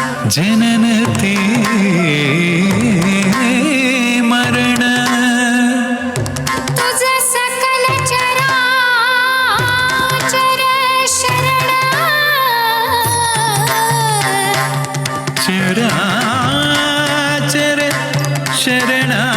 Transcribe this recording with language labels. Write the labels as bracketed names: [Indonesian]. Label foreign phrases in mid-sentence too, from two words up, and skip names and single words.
[Kannada] ಜನನತೆ ಮರಣ [Marathi] तुझ सकल चराचर शरण [Kannada] ಚರಾಚರ ಶರಣ